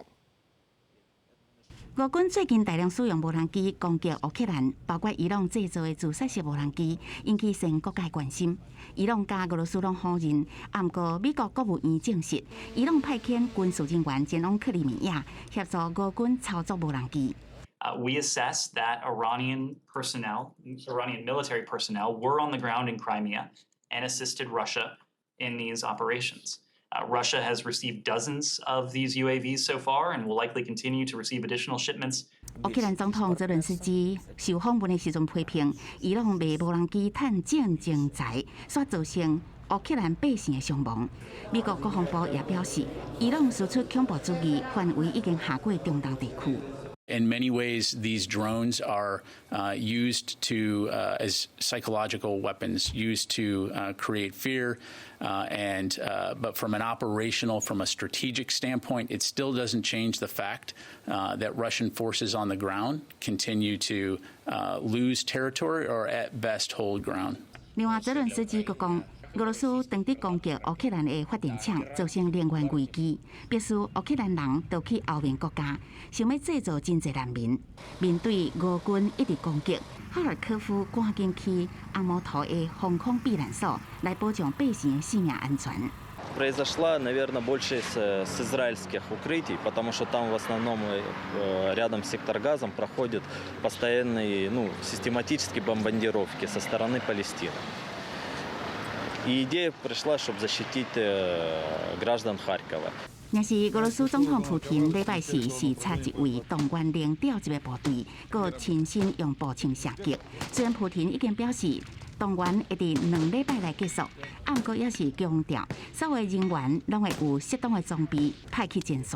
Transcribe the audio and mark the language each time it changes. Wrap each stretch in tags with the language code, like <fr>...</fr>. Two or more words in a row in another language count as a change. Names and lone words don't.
<nan>俄军最近大量使用无人机攻击乌克兰，包括伊朗制造的自杀式无人机，引起全国界关心。伊朗甲俄罗斯拢否认，不过美国国务院证实，伊朗派遣军事人员前往克里米亚协助俄军操作无人机。</nan> <en>We assess that Iranian military personnel were on the ground in Crimea and assisted Russia in these operations. Russia has received dozens of these UAVs so far and will likely continue to receive additional shipments.</en> <nan>乌克兰总统泽伦斯基受访问的时阵批评，伊朗卖无人机趁战争财，煞造成乌克兰百姓的伤亡。美国国防部也表示，伊朗输出恐怖主义范围已经下过中东地区。</nan> <en>In many ways, these drones are used to as psychological weapons, used to create fear. But from an operational, from a strategic standpoint, it still doesn't change the fact that Russian forces on the ground continue to lose territory or at best hold ground.</en> <nan>另外，泽伦斯基佫讲，俄罗斯当地攻击乌克兰的发电厂，造成能源危机，必须乌克兰人逃去欧盟国家，想要制造真侪难民。面对俄军一直攻击，哈尔科夫赶紧去阿摩图的防空避难所，来保障百姓的性命安全。</nan> <ru>Произошла, наверное, больше с израильских укрытий, потому что там в основном рядом с сектор Газом проходят постоянные, систематические бомбардировки со стороны Палестины. И идея пришла, чтобы защитить граждан Харькова.</ru> <nan>也是俄罗斯总统普京礼拜四视察一位动员零调集的部队，佮亲身用步枪射击。虽然普京已经表示动员会伫2礼拜内结束，不过也是强调，所有人员拢会有适当的装备派去前线。</nan>